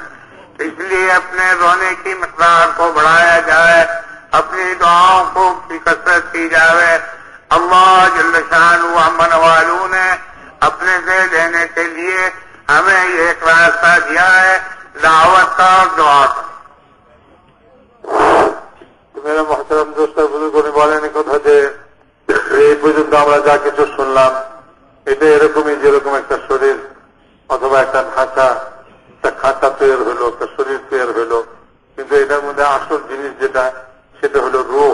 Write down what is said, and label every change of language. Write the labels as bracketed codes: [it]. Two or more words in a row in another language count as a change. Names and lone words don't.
[ur] اس لیے اپنے رونے کی مقدار کو بڑھایا جائے، اپنی دعاؤں کو کی کثرت کی جائے. اللہ جل شانہ عما نوالہ نے اپنے سے دینے کے لیے ہمیں یہ ایک راستہ دیا ہے، دعوت کا اور دعا کا. میرے محترم دوست بزرگ [bn] বলেন কথা যে এই পর্যন্ত আমরা যা কিছু শুনলাম এটা এরকমই, যেরকম একটা শরীর অথবা একটা খাঁচা তৈরি হলো, একটা শরীর তৈরি হলো, কিন্তু এটার মধ্যে আসল জিনিস যেটা সেটা হলো রূহ.